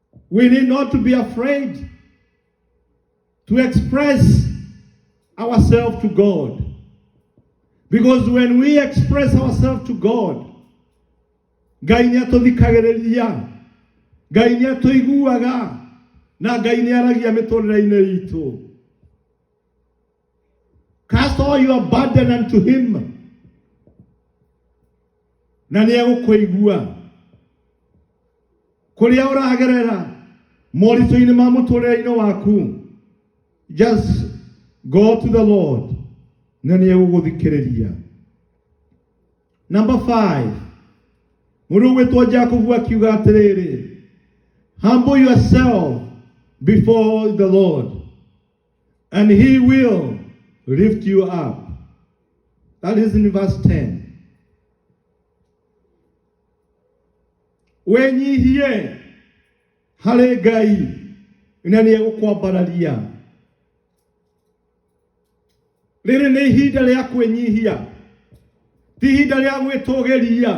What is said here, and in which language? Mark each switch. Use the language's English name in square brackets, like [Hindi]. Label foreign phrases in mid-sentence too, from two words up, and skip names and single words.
[English] We need not to be afraid to express ourselves to God. Because when we express ourselves to God, [Kikuyu] Ngai nĩ atũthikagĩrĩria, Ngai nĩ atũiguaga, na Ngai nĩ aragia mĩtũrĩre-inĩ itũ. [English] Cast all your burden unto him, [Kikuyu] na nĩ egũkũigua. Kũrĩa ũragerera moritũ-inĩ ma mũtũrĩre-inĩ waku, [English] just go to the Lord, [Kikuyu] na nĩ egũgũthikĩrĩria. Number 5, mũndũ gwĩtwo Jacob akiuga atĩrĩrĩ, [English] humble yourself before the Lord, and he will lift you up. That is in verse 10. [Kikuyu] Wenyihie harĩ Ngai, na nĩ egũkwambararia. Rĩrĩ nĩ ihinda rĩa kwĩnyihia, ti ihinda rĩa gwĩtũgĩria.